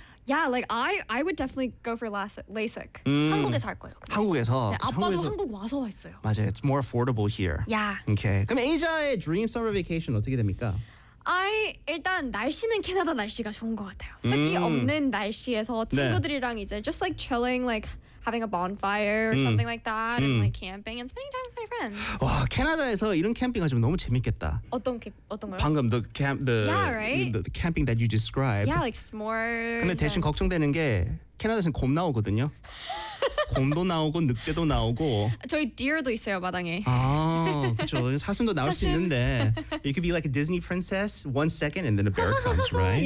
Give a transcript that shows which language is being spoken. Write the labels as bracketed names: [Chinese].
[English] Yeah, like I would definitely go for LASIK. [Korean] 한국에서 할 거예요. 근데. 한국에서. 네, 아빠도 한국에서. 한국 와서 했어요. [English] 맞아요. It's more affordable here. Yeah. [Korean] Okay. 그럼 에이자의 dream summer vacation 어떻게 됩니까? 일단 날씨는 캐나다 날씨가 좋은 것 같아요. 습기 없는 날씨에서 친구들이랑 네. 이제 [English] just like chilling, like having a bonfire or something like that, and like camping and spending time with my friends. [Korean] 와, 캐나다에서 이런 캠핑 하시면 너무 재밌겠다. 어떤 거요? [English] 방금 the camping that you described. Yeah, like s'mores. [Korean] 근데 대신 걱정되는 게 캐나다에서는 곰 나오거든요. 곰도 나오고 늑대도 나오고 저희 deer도 있어요 마당에. 아 그렇죠. 사슴도 나올 수 있는데 [English] you could be like a Disney princess one second and then a bear comes, right?